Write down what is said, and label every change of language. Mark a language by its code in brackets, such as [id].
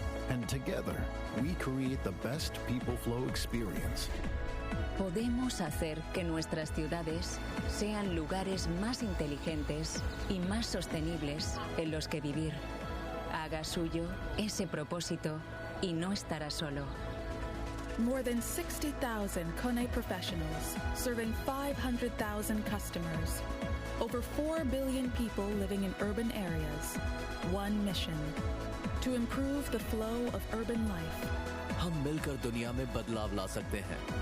[en] And together, we create the best people flow experience. [es] Podemos hacer que nuestras ciudades sean lugares más inteligentes y más sostenibles en los que vivir. Haga suyo ese propósito y no estará solo. [en] More than 60,000 Kone professionals, serving 500,000 customers. Over 4 billion people living in urban areas. One mission: to improve the flow of urban life. [hi] हम मिलकर दुनिया में बदलाव ला सकते हैं।